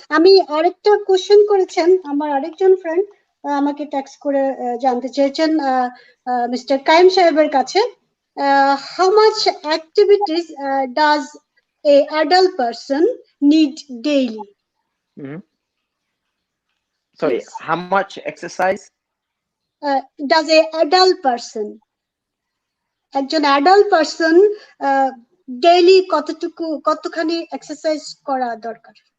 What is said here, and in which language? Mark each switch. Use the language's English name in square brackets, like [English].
[Bangla] আমি আরেকটা কোশ্চেন করেছেন, আমার আরেকজন ফ্রেন্ড আমাকে টেক্সট করে জানতে চেয়েছেন মিস্টার কাইম সাহেবের কাছে, how much activities does a adult person need daily? [English] Sorry, how much exercise [Bangla] does a adult person, একজন অ্যাডাল্ট পারসন ডেইলি কতখানি এক্সারসাইজ করা দরকার?